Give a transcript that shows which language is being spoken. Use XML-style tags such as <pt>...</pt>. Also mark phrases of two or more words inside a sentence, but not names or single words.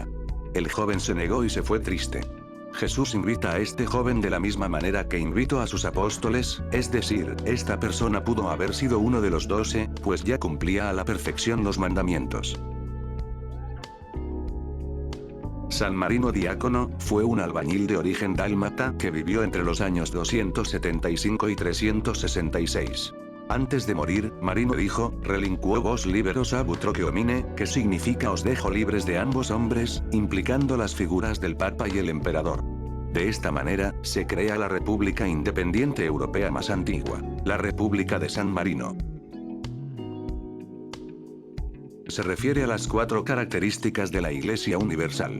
<es>El joven se negó y se fue triste. Jesús invita a este joven de la misma manera que invitó a sus apóstoles, es decir, esta persona pudo haber sido uno de los 12, pues ya cumplía a la perfección los mandamientos. San Marino Diácono, fue un albañil de origen dálmata que vivió entre los años 275 y 366. Antes de morir, Marino dijo,</es> <la>relinquo vos liberos ab utroque homine,</la> <es>que significa os dejo libres de ambos hombres, implicando las figuras del Papa y el Emperador. De esta manera, se crea la República Independiente Europea más antigua, la República de San Marino. Se refiere a las 4 características de la Iglesia Universal.</es>